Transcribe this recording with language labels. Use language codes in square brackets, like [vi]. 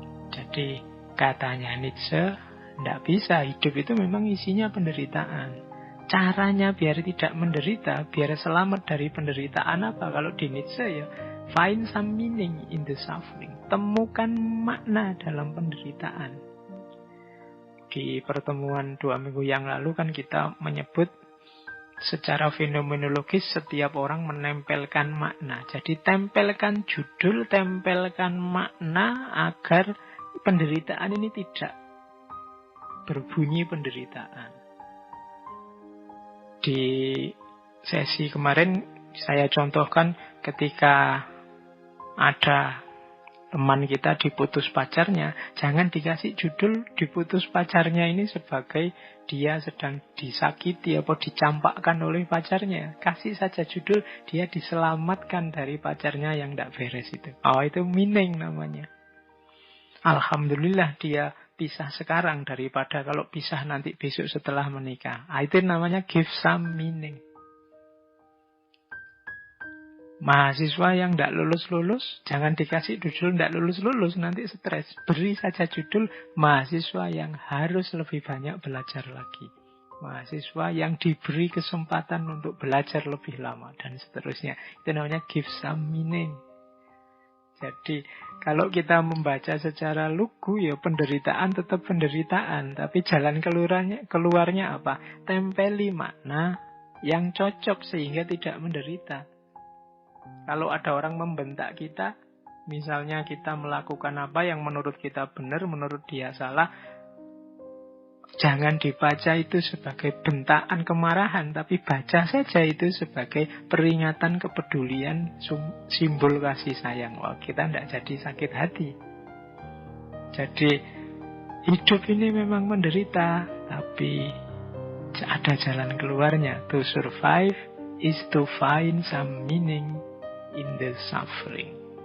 [id] Jadi katanya Nietzsche, tidak bisa, hidup itu memang isinya penderitaan. Caranya biar tidak menderita, biar selamat dari penderitaan apa? Kalau di [en] Nietzsche find some meaning in the suffering. [id] Temukan makna dalam penderitaan. Di pertemuan 2 minggu yang lalu kan kita menyebut secara fenomenologis setiap orang menempelkan makna. Jadi tempelkan judul, tempelkan makna agar penderitaan ini tidak berbunyi penderitaan. Di sesi kemarin saya contohkan ketika ada teman kita diputus pacarnya, jangan dikasih judul diputus pacarnya ini sebagai dia sedang disakiti atau dicampakkan oleh pacarnya. Kasih saja judul dia diselamatkan dari pacarnya yang tidak beres itu. Oh, itu meaning namanya. Alhamdulillah dia pisah sekarang daripada kalau pisah nanti besok setelah menikah. Itu namanya [en] give some meaning. [id] Mahasiswa yang tidak lulus-lulus, jangan dikasih judul tidak lulus-lulus, nanti stres. Beri saja judul mahasiswa yang harus lebih banyak belajar lagi. Mahasiswa yang diberi kesempatan untuk belajar lebih lama, dan seterusnya. Itu namanya [en] give some meaning. [id] Jadi, kalau kita membaca secara lugu, ya penderitaan tetap penderitaan. Tapi jalan keluarnya apa? Tempeli makna yang cocok sehingga tidak menderita. Kalau ada orang membentak kita, misalnya kita melakukan apa yang menurut kita benar, menurut dia salah, jangan dibaca itu sebagai bentaan kemarahan, tapi baca saja itu sebagai peringatan kepedulian, simbol kasih sayang. Wah, kita tidak jadi sakit hati. Jadi hidup ini memang menderita, tapi ada jalan keluarnya. [en] To survive is to find some meaning in the suffering.